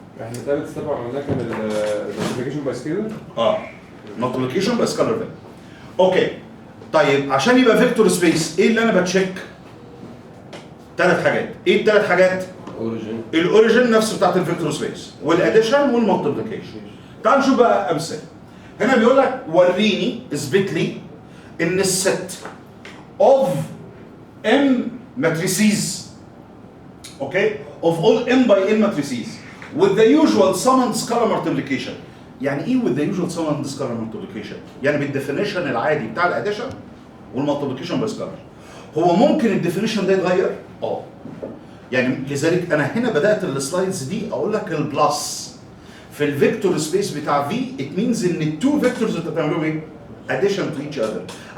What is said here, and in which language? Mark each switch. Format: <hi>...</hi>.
<ar>احنا ثالث ستيب عملناه كان المالتيبليكيشن باي سكيلر. مالتيبليكيشن باي سكالر فاليو. اوكي طيب عشان يبقى فيكتور سبيس ايه اللي انا بتشيك؟ 3 حاجات. ايه الثلاث حاجات؟ الاوريجين نفسه بتاعت الفيكتور سبيس والاديشن والمالتيبليكيشن. تعال نشوف بقى امثله. هنا بيقول لك وريني اثبت لي ان الست</ar> <en>of m matrices okay of all m by n matrices with the usual sum and scalar multiplication.</en> <ar>يعني ايه</ar> <en>with the usual sum and scalar multiplication؟</en> <ar>يعني بالديفينيشن العادي بتاع الاديشن والمالتيبليكيشن بالسكالر. هو ممكن الديفينيشن ده يتغير؟ يعني لذلك انا هنا بدات السلايدز دي اقول لك البلس في الفيكتور سبيس بتاع في</ar> <en>it means</en> <ar>ان التو فيكتورز انت بتعملهم ايه؟</ar> <en>addition to each other.</en>